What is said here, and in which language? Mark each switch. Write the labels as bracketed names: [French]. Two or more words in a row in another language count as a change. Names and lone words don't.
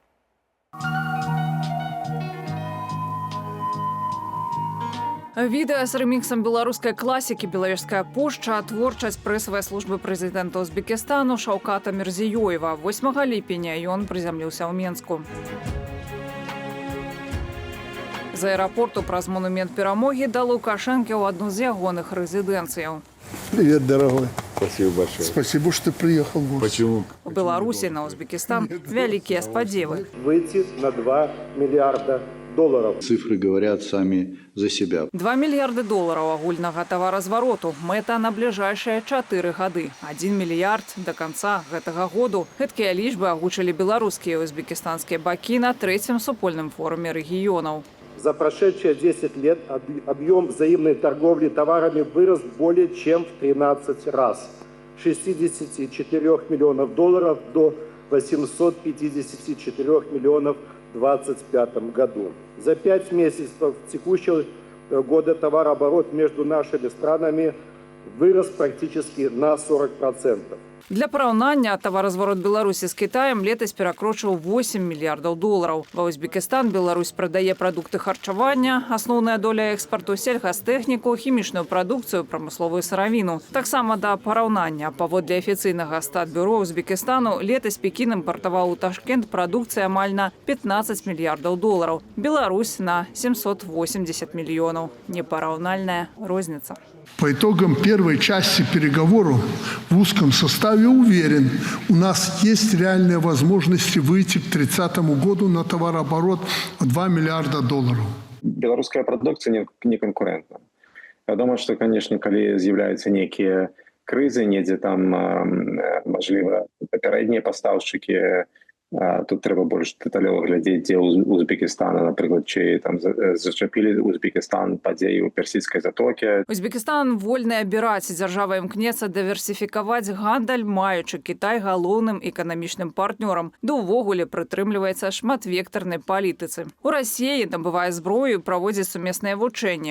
[Belarusian] Відэа з рэміксам беларускай класікі «Белавежская пушча», творчасць прэсавай службы прэзідэнта Узбекістану Шаўката Мірзіёева. 8 ліпеня ён прызямліўся ў Менску. З аэрапорту праз монумент перамогі да Лукашэнкі ў адну з ягоных рэзідэнцыяў. [Russian] Привет, дорогой. Спасибо большое. Спасибо, что ты приехал в гости. Почему? [Belarusian] У Беларусі на Узбекістан вялікія спадзевы. [Russian] Выйти на 2 миллиарда долларов. Цифры говорят сами за себя. [Belarusian] 2 мільярды долараў агульнага таваразвароту. Мэта на бліжэйшыя 4 гады. 1 мільярд да канца гэтага году. Гэткія лічбы агучылі беларускія і узбекістанскія бакі на 3-м супольным форуме рэгіёнаў. [Russian] За прошедшие 10 лет объем взаимной торговли товарами вырос более чем в 13 раз. С 64 миллионов долларов до 854 миллионов в 2025 году. За 5 месяцев текущего года товарооборот между нашими странами вырос практически на 40%. [Belarusian] Для параўнання, таваразварот Беларусі з Кітаем летась перакрочыў 8 мільярдаў долараў. Ва Узбекістан Беларусь прадае прадукты харчавання, асноўная доля экспарту сельгастэхніку, хімічную прадукцыю, прамысловую сыравіну. Таксама да параўнання, паводле афіцыйнага статбюро Узбекістану, летась Пекін імпартаваў у Ташкент прадукцыі амаль на 15 мільярдаў долараў. Беларусь на 780 мільёнаў. Непараўнальная розніца. [Russian] По итогам первой части переговоров в узком составе уверен, у нас есть реальные возможности выйти к 2030 году на товарооборот в 2 миллиарда долларов. Белорусская продукция не конкурентна. Я думаю, что, конечно, когда [Ukrainian] з'являются некие кризы, недзе там, можливо, попередние поставщики, тут треба більш детальово глядіти, де Узбекистана, наприклад, чи там зачепили Узбекистан падзеі у Персидской затоке. [Belarusian] Узбекистан вольны абіраць, дзяржава імкнецца дыверсіфікаваць гандаль, маючы Кітай галоўным эканамічным партнёрам, да ўвогуле прытрымліваецца шматвектарнай палітыцы. У Расіі набывае зброю і праводзіць сумесныя вучэнні.